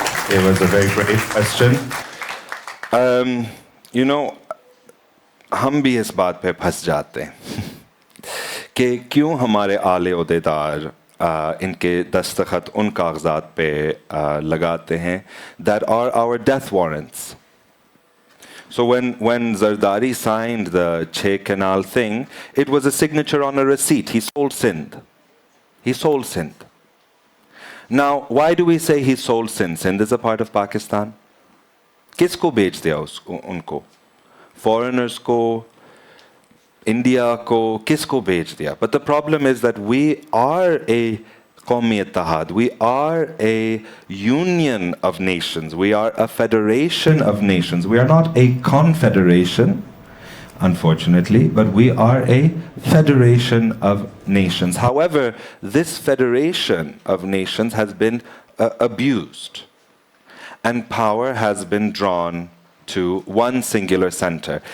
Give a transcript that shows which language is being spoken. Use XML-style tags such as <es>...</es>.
<en>It was a very great question. You know,</en> <ur>ہم بھی اس بات پہ پھنس جاتے ہیں کہ کیوں ہمارے اعلی عہدیدار ان کے دستخط ان کاغذات پہ لگاتے ہیں</ur> <en>that are our death warrants. So when Zardari signed the Chhe Canal thing, it was a signature on a receipt. He sold Sindh. He sold Sindh. Now, why do we say he sold Sindh? Sindh is a part of Pakistan.</en> <ur>کس کو بیچ دیا ان کو؟ Foreigners کو, India کو, کس کو بیچ دیا؟</ur> <en>But the problem is that we are</en> <ur>a قومی اتحاد.</ur> <en>We are a union of nations. We are a federation of nations. We are not a confederation, unfortunately, but we are a federation of nations. However, this federation of nations has been abused, and power has been drawn to one singular center.</en>